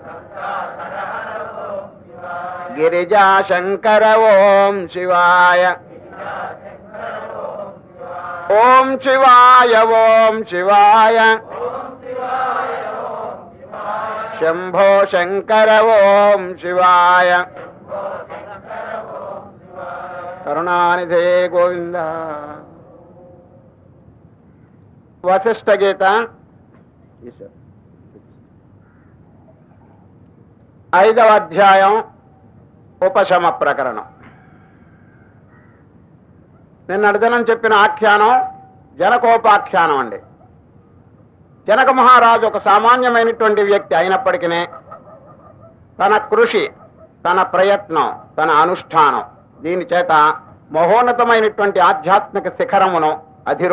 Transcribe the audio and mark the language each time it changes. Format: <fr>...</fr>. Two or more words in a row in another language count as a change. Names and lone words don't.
<sa>गिरिजा शंकर ओम शिवाय ओम शिवाय ओम शिवाय शंभो शंकर ओम शिवाय करुणानिधे गोविंद।</sa> <te>वशिष्ठ गीता 5వ అధ్యాయం ఉపశమ ప్రకరణం. నిన్న అర్జునం చెప్పిన ఆఖ్యానం జనకోపాఖ్యానం అండి. జనక మహారాజు ఒక సామాన్యమైనటువంటి వ్యక్తి అయినప్పటికీ తన కృషి, తన ప్రయత్నం, తన అనుష్ఠానం దీని చేత మహోన్నతమైనటువంటి ఆధ్యాత్మిక శిఖరమును అధిరోహించాడండి.</te>